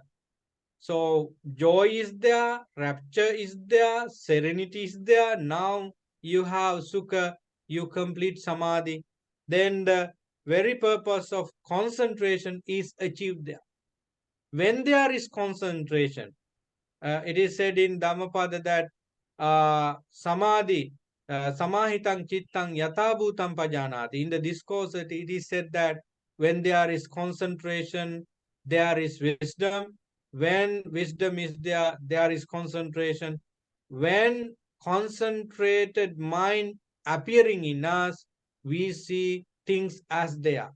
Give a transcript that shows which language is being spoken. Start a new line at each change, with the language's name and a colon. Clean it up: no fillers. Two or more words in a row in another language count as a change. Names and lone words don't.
English: So joy is there, rapture is there, serenity is there. Now you have sukha, you complete samadhi. Then the very purpose of concentration is achieved there. When there is concentration, it is said in Dhammapada that samadhi,
Pali: samahitang chittang yatabhutam pajanati.
English: In the discourse, it is said that when there is concentration, there is wisdom. When wisdom is there, there is concentration. When concentrated mind appearing in us, we see things as they are.